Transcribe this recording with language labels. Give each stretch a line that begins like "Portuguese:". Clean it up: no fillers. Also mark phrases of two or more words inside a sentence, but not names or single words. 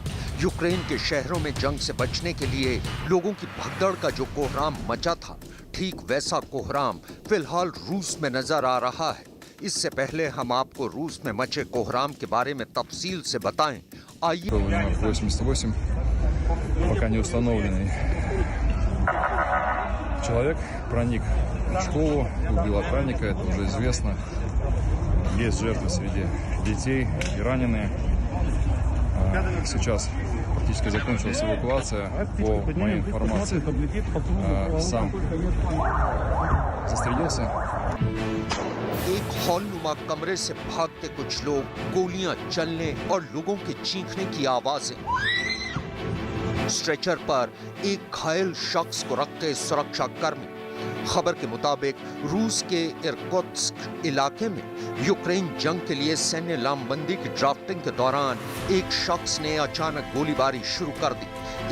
Hindi: यूक्रेन के शहरों में जंग से बचने के लिए लोगों की भगदड़ का जो कोहराम मचा था, ठीक वैसा कोहराम फिलहाल रूस में नजर आ रहा है। इससे पहले हम आपको रूस में मचे कोहराम के बारे में तफसील से बताएं। आइए।
Russian: 88, пока не установленный человек проник в школу, убил охранника, это уже известно. Есть жертвы среди детей и раненые. Сейчас практически закончилась эвакуация. По моей информации, сам застрелился.
Hindi: एक हॉलनुमा कमरे से भागते कुछ लोग, गोलियां चलने और लोगों के चीखने की आवाजें। स्ट्रेचर पर एक घायल शख्स को रखते सुरक्षा कर्मी। खबर के मुताबिक रूस के इरकुत्स्क इलाके में यूक्रेन जंग के लिए सैन्य लामबंदी की ड्राफ्टिंग के दौरान एक शख्स ने अचानक गोलीबारी शुरू कर दी।